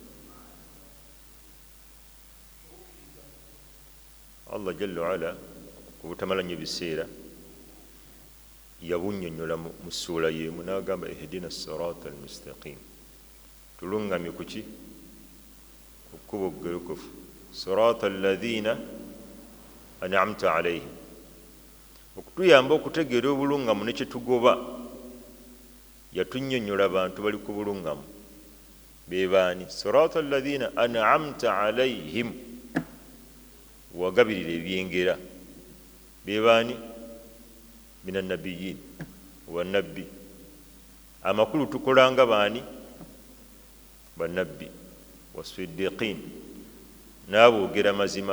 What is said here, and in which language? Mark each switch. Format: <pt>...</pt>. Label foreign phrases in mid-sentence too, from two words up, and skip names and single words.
<ar>الله جل وعلا</ar> <lg>ku butamala nnyo biseera yabunnyonnyola mu ssuula y'emu n'agamba</lg> <ar>اهدنا الصراط المستقيم.</ar> <lg>Tulungamye ku ki? Ku kkubo oggolokofu.</lg> <ar>صراط الذين أنعمت عليهم,</ar> <lg>okutuyamba okutegeera obulungamu ne kyetugoba. Yatunnyonnyola abantu bali ku bulungamu be baani?</lg> <ar>صراط الذين أنعمت عليهم,</ar> <lg>wagabirira ebyengera. Be baani?</lg> <ar>من النبيين والنبي.</ar> <lg>Amakulu tukolanga baani? Bannabbi. Wasiddiqin, n'aboogera mazima.</lg>